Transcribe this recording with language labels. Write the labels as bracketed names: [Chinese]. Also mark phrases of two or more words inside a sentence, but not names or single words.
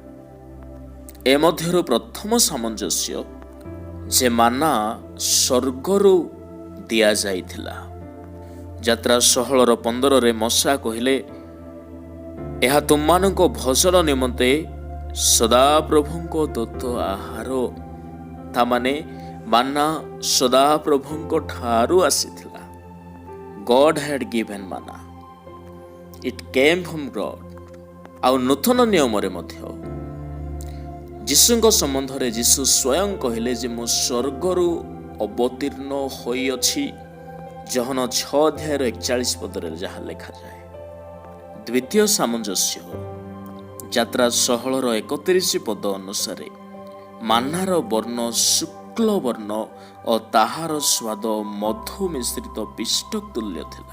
[Odia] ଏ ମଧ୍ୟରୁ ପ୍ରଥମ ସାମଞ୍ଜସ୍ୟ ଯେ ମାନା ସ୍ୱର୍ଗରୁ ଦିଆଯାଇଥିଲା। ଯାତ୍ରା 16:15 ମଶା କହିଲେ, ଏହା ତୁମମାନଙ୍କ ଭୋଜନ ନିମନ୍ତେ ସଦାପ୍ରଭୁଙ୍କ ଦତ୍ତ ଆହାର। ତାମାନେ ମାନା ସଦାପ୍ରଭୁଙ୍କ ଠାରୁ ଆସିଥିଲା। [English] God had given manna. It came from God. [Odia] ଆଉ ନୂତନ ନିୟମରେ ମଧ୍ୟ ଯୀଶୁଙ୍କ ସମ୍ବନ୍ଧରେ ଯୀଶୁ ସ୍ୱୟଂ କହିଲେ ଯେ ମୁଁ ସ୍ୱର୍ଗରୁ ଅବତୀର୍ଣ୍ଣ ହୋଇଅଛି। ଜହନ 6:41 ଯାହା ଲେଖାଯାଏ। ଦ୍ୱିତୀୟ ସାମଞ୍ଜସ୍ୟ ଯାତ୍ରା 16:31 ଅନୁସାରେ ମାନାର ବର୍ଣ୍ଣ ଶୁକ୍ଳ ବର୍ଣ୍ଣ ଓ ତାହାର ସ୍ୱାଦ ମଧୁ ମିଶ୍ରିତ ପିଷ୍ଟକ ତୁଲ୍ୟ ଥିଲା।